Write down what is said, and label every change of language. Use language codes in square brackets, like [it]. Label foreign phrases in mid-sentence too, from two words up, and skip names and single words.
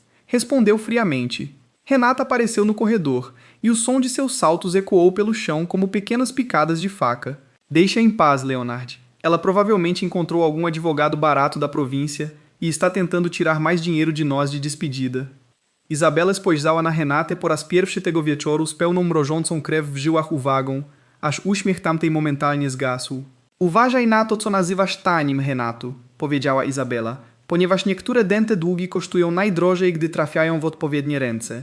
[pt] Respondeu friamente. Renata apareceu no corredor, e o som de seus saltos ecoou pelo chão como pequenas picadas de faca. "Deixa em paz, Leonard. Ela provavelmente encontrou algum advogado barato da província e está tentando tirar mais dinheiro de nós de despedida." [pl] Izabela spojrzała na Renatę po raz pierwszy tego wieczoru z pełną mrożącą krew w żyłach uwagą, aż uśmiech tamtej momentalnie zgasł. "Uważaj na to, co nazywasz tanim, Renato", powiedziała Izabela, "ponieważ niektóre dęte długi kosztują najdrożej, gdy trafiają w odpowiednie ręce."